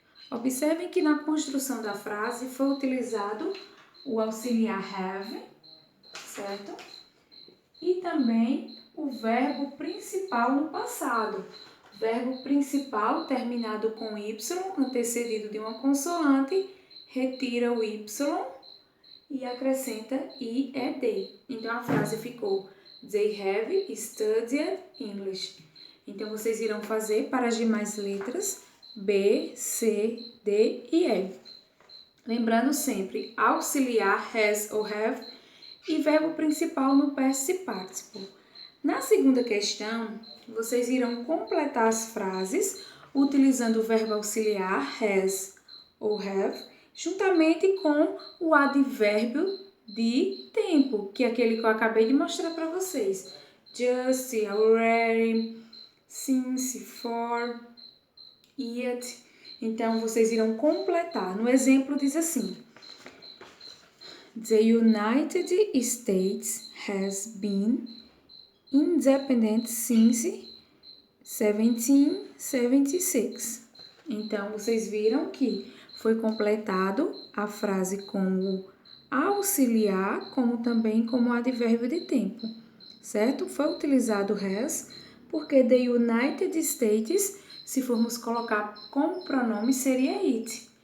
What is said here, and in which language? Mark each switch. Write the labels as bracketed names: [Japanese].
[Portuguese] Observem que na construção da frase foi utilizado o auxiliar have, certo? E também o verbo principal no passado. Verbo principal terminado com Y, antecedido de uma consoante, retira o Y e acrescenta IED. Então, a frase ficou [English] They have studied English. [Portuguese] Então, vocês irão fazer para as demais letras B, C, D e E. Lembrando sempre, auxiliar has ou have e verbo principal no past participle. Na segunda questão, vocês irão completar as frases utilizando o verbo auxiliar has ou have, juntamente com o advérbio de tempo, que é aquele que eu acabei de mostrar para vocês. [English] Just, already, since, for, yet. [Portuguese] Então, vocês irão completar. No exemplo diz assim: [English] The United States has been independent since 1776. [Portuguese] Então, vocês viram que foi completado a frase com o auxiliar, como também como advérbio de tempo, certo? Foi utilizado has, porque the United States, se formos colocar como pronome, seria it.